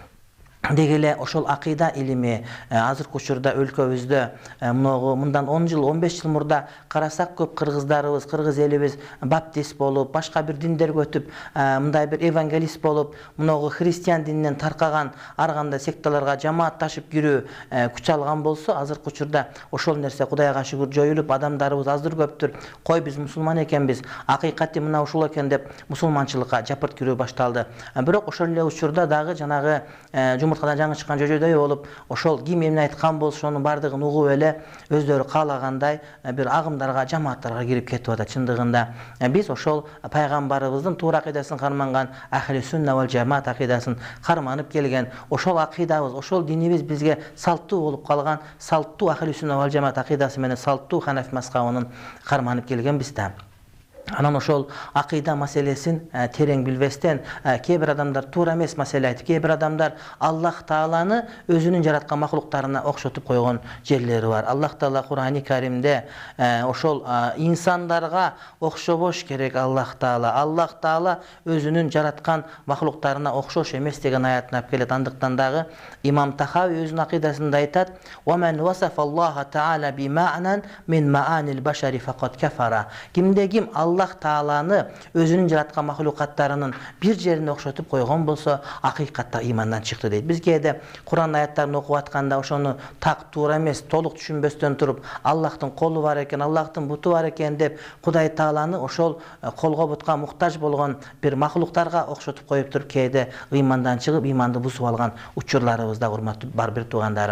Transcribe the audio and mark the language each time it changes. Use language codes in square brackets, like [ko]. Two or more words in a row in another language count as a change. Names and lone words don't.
[ky] Дегеле ошол акыйда илими азыркы учурда өлкөбүздө мындан 10 жыл, 15 жыл мурда карасак көп кыргыздарыбыз, кыргыз элибиз баптист болуп, башка бир диндерге өтүп, мындай бир евангелист болуп, мынагы христиан дининен таркаган ар кандай секталарга жамаатташып кирүү күч алган болсо, азыркы учурда ошол нерсе Кудайга шүгүр жоюлуп, адамдарыбыз аздыр көптүр, кой биз мусулман экенбиз, акыйкати мына ушул экен деп мусулманчылыкка жапырт кирүү башталды. Бирок ошол эле учурда дагы жанагы жумурткадан жаңы чыккан жожойдой болуп, ошол ким эмне айткан болсо ошонун бардыгын угуп эле өздөрү каалагандай бир агымдарга, жамааттарга кирип кетип атат. Чындыгында биз ошол пайгамбарыбыздын туура акыйдасын карманган [ar] أهل السنة والجماعة [ky] акыйдасын карманып келген, ошол акыйдабыз, ошол динибиз бизге салттуу болуп калган, салттуу [ar] أهل السنة والجماعة [ky] акыйдасы менен салттуу ханафи мазхабынын карманып келгенбиз да. Анан ошол акыйда маселесин терең билбестен кээ бир адамдар туура эмес маселе айтып, кээ бир адамдар Аллах Тааланы өзүнүн жараткан махлуктарына окшотуп койгон жерлери бар. Аллах Таала Кур'ан-ы Каримде ошол инсандарга окшобош керек Аллах Таала. Аллах Таала өзүнүн жараткан махлуктарына окшош эмес деген аятын алып келет. Андыктан дагы Имам Тахави өзүнүн акыйдасында айтат: [ar] "ومن وصف الله تعالى بمعنى من معاني البشر فقد كفر." [ky] Кимде ким Аллах Тааланы өзүнүн жараткан махлукаттарынын бир жерине окшотуп койгон болсо, акыйкатта имандан чыкты дейт. Биз кээде Кур'ан аяттарын окуп атканда ошону так туура эмес, толук түшүнбөстөн туруп, Аллахтын колу бар экен, Аллахтын буту бар экен деп Кудай Тааланы ошол колго бутка муктаж болгон бир махлуктарга окшотуп коюп туруп, кээде имандан чыгып, иманды бузуп алган учурларыбыз да урматтуу бар бир туугандарым.